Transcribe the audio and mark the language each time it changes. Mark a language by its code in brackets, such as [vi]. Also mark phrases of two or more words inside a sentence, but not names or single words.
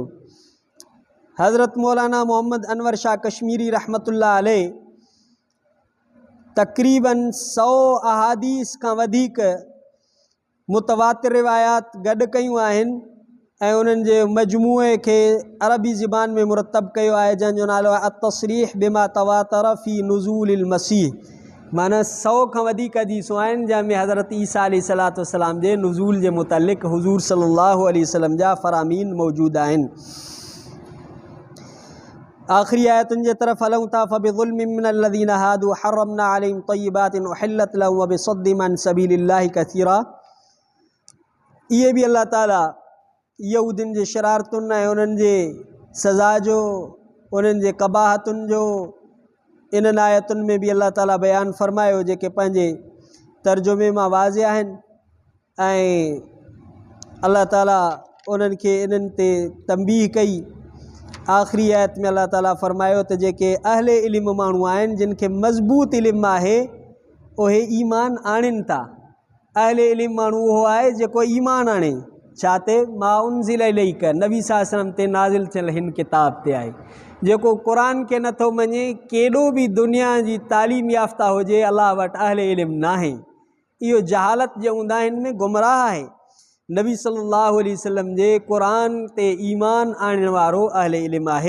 [sd] हज़रत मौलाना मोहम्मद अनवर शाह कश्मीरी [ar] رحمة الله عليه [sd] तक़रीबन 100 अहादीस खां वधीक मुतवातिर रिवायात गॾु कयूं आहिनि ऐं उन्हनि जे मजमूए खे अरबी ज़बान में मुरतब कयो आहे, जंहिंजो नालो आहे अत-तसरीह बिमा तवातर फ़ी नुज़ूलिल मसीह। माना 100 खां वधीक हदीसूं आहिनि जंहिंमें हज़रत ईसा [ar] عليه الصلاة والسلام [sd] जे नुज़ूल जे मुतल्लिक़ हुज़ूर [ar] صلى الله عليه وسلم [sd] जा फ़रामीन मौजूदु आहिनि। आख़िरी आयतुनि जे तरफ़ हलूं था। [ar] فبظلم من الذين هادوا حرمنا عليهم طيبات أحلت لهم وبصدهم عن سبيل الله كثيرا. [sd] इहे बि अल्लाह ताला यहूदियुनि जे शरारतुनि ऐं उन्हनि जे सज़ा जो, उन्हनि जे कबाहतुनि जो इन्हनि आयतुनि में बि अल्लाह ताला बयानु फ़रमायो, जेके पंहिंजे तर्जुमे मां वाज़े आहिनि ऐं अल्लाह ताला उन्हनि खे इन्हनि ते तंबीह कई। आख़िरी आयत में अल्लाह ताला फ़रमायो त जेके अहले इल्म माण्हू आहिनि, जिन खे मज़बूत इल्म आहे, उहे ईमान आणनि था। अहले इल्म माण्हू उहो आहे जेको ईमान आणे छा ते, [ar] ما أنزل إليك, [sd] नबी [ar] صلى الله عليه وسلم [sd] ते नाज़िल थियल हिन किताब ते आहे। जेको क़ुरान खे नथो मञे, केॾो बि दुनिया जी तालीम याफ़्ता हुजे, अल्लाह वटि अहले इल्म नाहे। इहो जहालत जे उंदाहिन में गुमराह आहे। नबी [ar] صلى الله عليه وسلم [sd] जे क़ुरान ते ईमान आणण वारो अहले इल्म आहे।